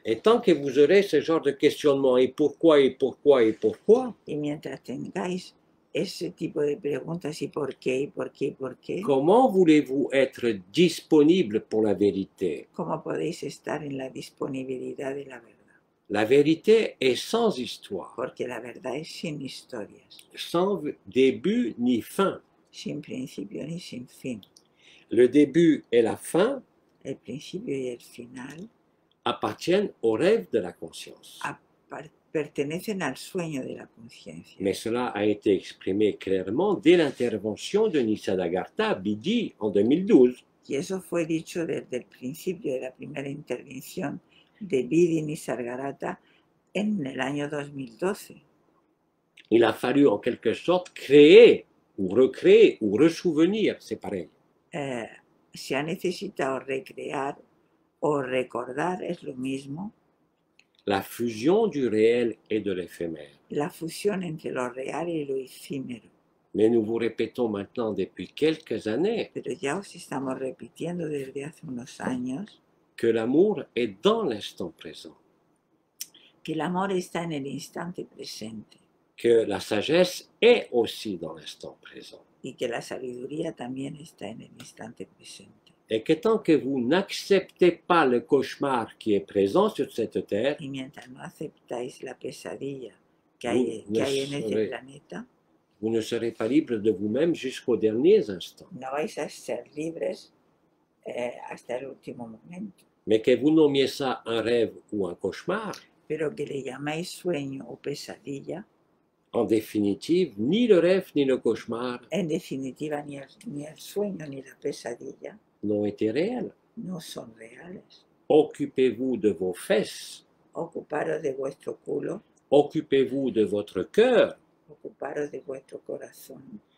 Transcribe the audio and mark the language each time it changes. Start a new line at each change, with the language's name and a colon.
French: Et tant que vous aurez ce genre de questionnement, et pourquoi, et pourquoi, et pourquoi,
Spanish: Y mientras tengáis ese tipo de preguntas, y por qué, y por qué, y por qué,
French: comment voulez-vous être disponible pour la vérité?
Spanish: ¿cómo podéis estar en la disponibilidad de la verdad?
French: La vérité est sans histoire,
Spanish: Porque la verdad es sin historias,
French: sans début ni fin.
Spanish: sin principio ni sin fin.
French: Le début et la fin
Spanish: El principio y el final
French: appartiennent au rêve de la conscience.
Spanish: pertenecen al sueño de la conciencia.
French: Mais cela a été exprimé clairement dès l'intervention de Nisargadatta à Bidi en 2012.
Spanish: Y eso fue dicho desde el principio de la primera intervención de Vidhi Nisargadatta en el año 2012.
French: Il a fallu en quelque sorte créer ou recréer ou ressouvenir, c'est pareil,
Spanish: Se ha necesitado recrear o recordar es lo mismo,
French: la fusion du réel et de l'éphémère.
Spanish: la fusión entre lo real y lo efímero.
French: Mais nous vous répétons maintenant depuis quelques années
Spanish: Pero ya os estamos repitiendo desde hace unos años
French: que l'amour est dans l'instant présent,
Spanish: que el amor está en el instante presente
French: que la sagesse est aussi dans l'instant présent.
Spanish: y que la sabiduría también está en el instante presente.
French: Et que tant que vous n'acceptez pas le cauchemar qui est présent sur cette terre,
Spanish: Y mientras no aceptáis la pesadilla que
French: Vous
Spanish: hay en
French: ne
Spanish: este
French: serez-
Spanish: planeta,
French: vous ne serez pas libre de vous-même jusqu'aux derniers instants.
Spanish: no vais a ser libres hasta el último momento.
French: Mais que vous nommiez ça un rêve ou un cauchemar,
Spanish: Pero que le llamáis sueño o pesadilla,
French: en définitive, ni le rêve ni le cauchemar
Spanish: en definitiva ni el sueño ni la pesadilla
French: n'ont été réels.
Spanish: no son reales.
French: Occupez-vous de vos fesses,
Spanish: Ocuparos de vuestro culo,
French: occupez-vous de votre cœur,
Spanish: ocuparos de vuestro corazón,